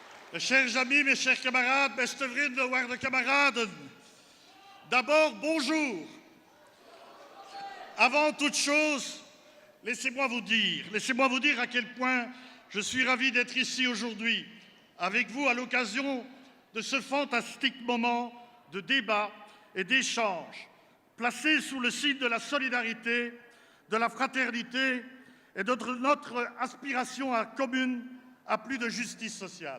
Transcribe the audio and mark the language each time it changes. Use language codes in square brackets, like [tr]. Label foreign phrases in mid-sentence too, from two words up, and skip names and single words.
[fr] Mes chers amis, mes chers camarades, [nl] beste vrienden, waarde kameraden. [fr] D'abord, bonjour. Avant toute chose, laissez-moi vous dire à quel point je suis ravi d'être ici aujourd'hui, avec vous à l'occasion de ce fantastique moment de débat et d'échange, placé sous le signe de la solidarité, de la fraternité et de notre aspiration commune à plus de justice sociale.